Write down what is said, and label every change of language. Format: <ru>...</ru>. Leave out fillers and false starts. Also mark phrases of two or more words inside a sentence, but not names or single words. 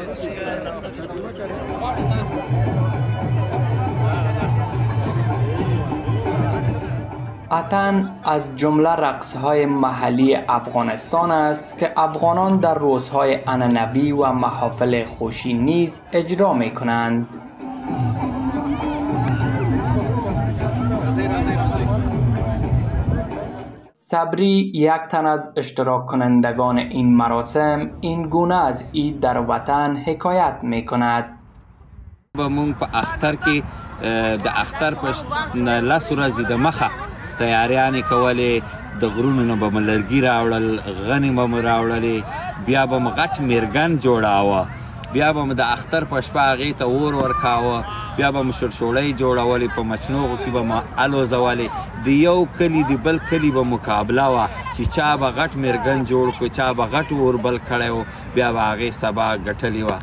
<fa>اتن از جمله رقصهای محلی افغانستان است که افغانان در روزهای عنعنوی و محافل خوشی نیز اجرا می کنند. صبری، یک تن از اشتراک کنندگان این مراسم، این گونه از عید در وطن حکایت می کند.</fa> <ps>مونږ په اختر کې د اختر په لس ورځې د مخه تیاریانې کولې، د غرونو نه به مو لرګي راوړل، غنې به مو راوړلې، بیا به مو غټ میرګن جوړاوه، بیا به مو د اختر په شپه هغې ته اور ورکاوه، بیا به مو شړشوړۍ جوړولې، په مچنوغو کې به مو الوزولې، د یو کلي د بل کلي به مقابله وه چې چا به غټ میرګن جوړ کړو، چا به غټ اور بل کړی و، بیا به هغې سبا ګټلې وه.</ps>